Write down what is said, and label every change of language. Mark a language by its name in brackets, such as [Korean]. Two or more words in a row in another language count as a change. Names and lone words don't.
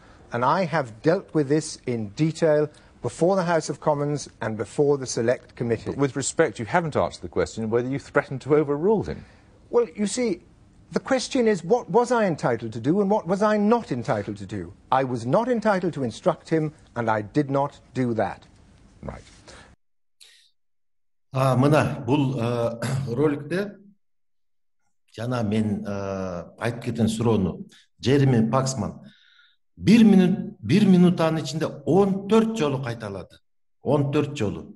[English] And I have dealt with this in detail before the House of Commons and before the Select Committee. But with respect, you haven't answered the question of whether you threatened to overrule him. Well, you see, the question is, what was I entitled to do and what was I not entitled to do? I was not entitled to instruct him, and I did not do that. Right. [Kyrgyz] Мына бұл роликте жана мен айтып кеткен суроону Джереми Паксман 1 минутанын ичинде 14 жолу кайталады. 14 жолу.